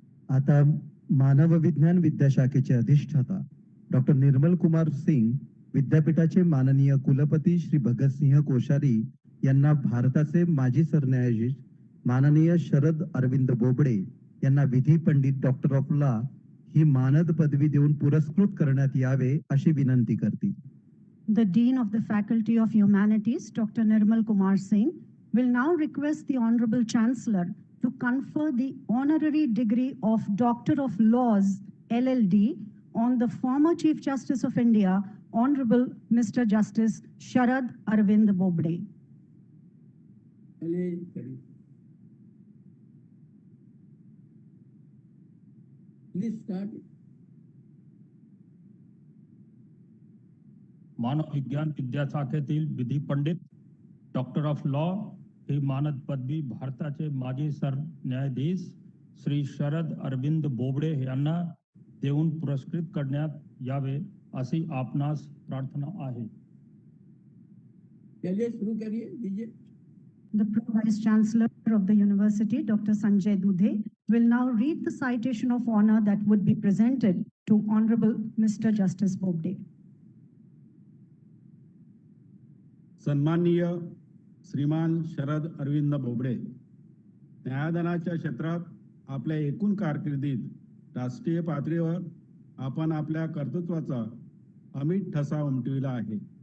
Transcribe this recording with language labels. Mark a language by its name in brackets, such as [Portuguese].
[Marathi] आता मानव विज्ञान विद्याशाखेचे अधिष्ठाता डॉक्टर निर्मल कुमार सिंग विद्यापीठाचे माननीय कुलपती श्री भगतसिंह कोश्यारी यांना भारताचे माजी सरन्यायाधीश माननीय शरद अरविंद बोबडे यांना विधी पंडित डॉक्टर ऑफ लॉ ही मानद पदवी देऊन पुरस्कृत करण्यात यावे अशी विनंती करतील. [English] The Dean of the Faculty of Humanities, Dr. Nirmal Kumar Singh, will now request the Honorable Chancellor to confer the honorary degree of Doctor of Laws, LLD, on the former Chief Justice of India, Honorable Mr. Justice Sharad Arvind Bobde. Please start. [Marathi] मानव विज्ञान विद्याशाखेतील विधी Pandit, doctor of law ही मानद पदवी भारताचे माजी सरन्यायाधीश श्री शरद अरविंद बोबडे यांना देऊन पुरस्कृत करण्यात यावे अशी आपणास प्रार्थना आहे. [Hindi] चलिए शुरू करिए, दीजिए. [English] The Pro Vice Chancellor of the University, Dr. Sanjay Dudhe, will now read the citation of honor that would be presented to Honorable Mr. Justice Bobde. [Marathi] सन्माननीय श्रीमान शरद अरविंद बोबडे, न्यायदानाच्या क्षेत्रात आपल्या एकूण कारकिर्दीत राष्ट्रीय पातळीवर आपण आपल्या कर्तृत्वाचा अमिट ठसा उमटविला आहे.